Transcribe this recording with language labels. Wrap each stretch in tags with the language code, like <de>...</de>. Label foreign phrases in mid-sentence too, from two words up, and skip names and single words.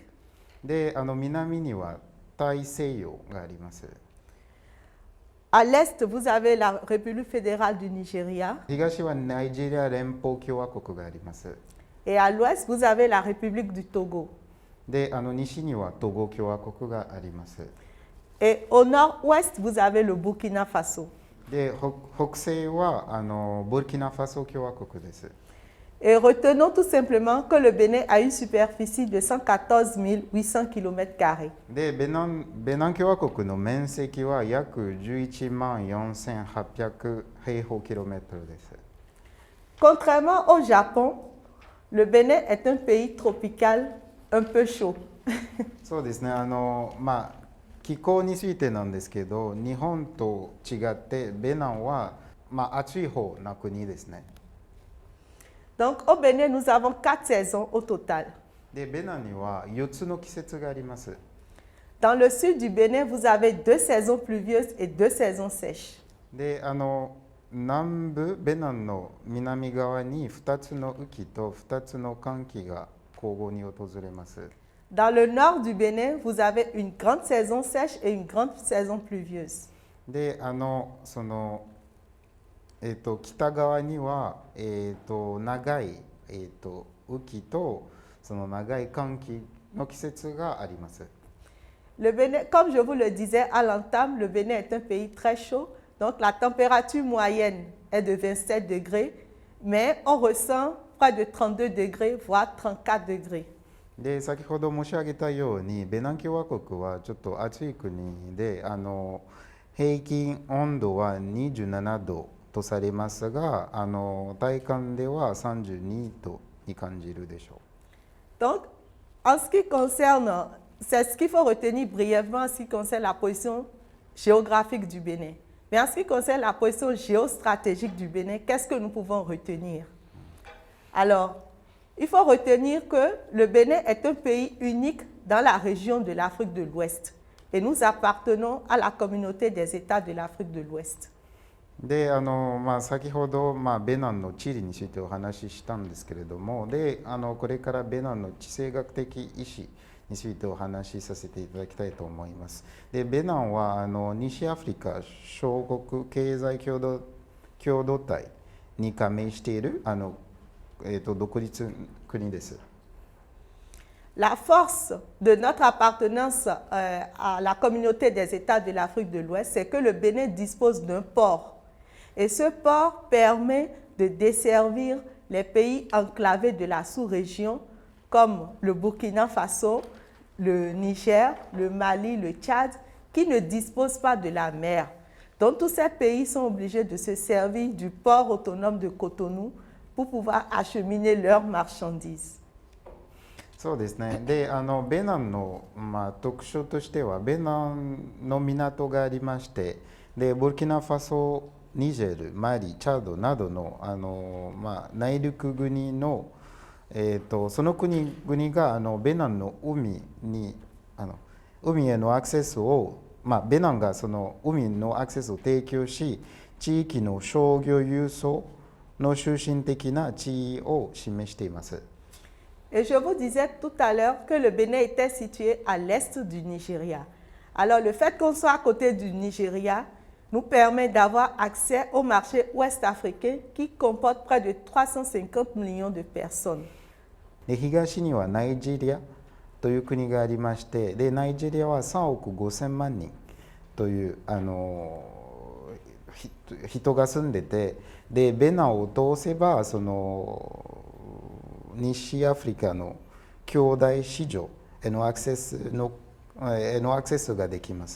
<ja>で、南には大西洋があります。</ja> <fr>À l'est, vous avez la République fédérale du Nigeria.</fr> <ja>東はナイジェリア連邦共和国があります。</ja> <fr>Et à l'ouest, vous avez la République du Togo.</fr> <ja>で、西にはトゴ共和国があります。</ja> <fr>Et au nord-ouest, vous avez le Burkina Faso.</fr> <ja>で、北西はブルキナファソ共和国です。</ja> <fr>Et retenons tout simplement que le Bénin a une superficie de 114 800 km².</fr> <ja>で、ベナン共和国の面積は約11万4800平方キロメートルです。</ja> <fr>Contrairement au Japon, le Bénin est un pays tropical un peu chaud.</fr> <ja>そうですね、気候についてなんですけど、日本と違ってベナンは、暑い方な国ですね。</ja> <fr>Donc au Bénin, nous avons 4 saisons au total.</fr> <ja>で、ベナンには4つの季節があります。</ja> <fr>Dans le sud du Bénin, vous avez 2 saisons pluvieuses et 2 saisons sèches.</fr> <ja>で、南部ベナンの南側に2つの雨季と2つの乾季が交互に訪れます。</ja> <fr>Dans le nord du Bénin, vous avez une grande saison sèche et une grande saison pluvieuse.</fr> <ja>で、その北側には、長い、雨季とその長い乾季の季節があります。</ja> <fr>Le Bénin, comme je vous le disais à l'entame, le Bénin est un pays très chaud, donc la température moyenne est de 27 degrés, mais on ressent près de 32 degrés, voire 34 degrés.</fr> <ja>で先ほど申し上げたようにベナン共和国はちょっと暑い国で平均温度は27度とされますが体感では32度に感じるでしょう。</ja> <fr>Donc, en ce qui concerne, c'est ce qu'il faut retenir brièvement en ce qui concerne la position géographique du Bénin. Mais en ce qui concerne la position géostratégique du Bénin, qu'est-ce que nous pouvons retenir? Alors, il faut retenir que le Bénin est un pays unique dans la région de l'Afrique de l'Ouest et nous appartenons à la communauté des États de l'Afrique de l'Ouest.</fr> <ja>で先ほど、ベナンの地理についてお話ししたんですけれどもでこれからベナンの地政学的意思についてお話しさせていただきたいと思います。でベナンは西アフリカ小国経済共同体に加盟している独立国です。</ja> <fr>La force de notre appartenance à la communauté des États de l'Afrique de l'Ouest, c'est que le Bénin dispose d'un port. Et ce port permet de desservir les pays enclavés de la sous-région comme le Burkina Faso, le Niger, le Mali, le Tchad, qui ne disposent pas de la mer. Donc tous ces pays sont obligés de se servir du port autonome de Cotonou pour pouvoir acheminer leurs marchandises.</fr> <ja>そうですね。でベナンの、特徴としてはベナンの港がありましてでブルキナファソ、ニジェル、マリ、チャドなどの内陸国の、その国々がベナンの海へのアクセスを、ベナンがその海のアクセスを提供し地域の商業輸送の中心的な地位を示しています。</ja> <fr>Et je vous disais tout à l'heure que le Bénin était situé à l'est du Nigeria. Alors le fait qu'on soit à côté du Nigeria nous permet d'avoir accès au marché ouest-africain qui comporte près de 350 millions de personnes.</fr> <ja>で東にはナイジェリアという国がありましてでナイジェリアは3億5000万人という人が住んでてでベナンを通せばその西アフリカの兄弟市場へのアクセスができます。</ja>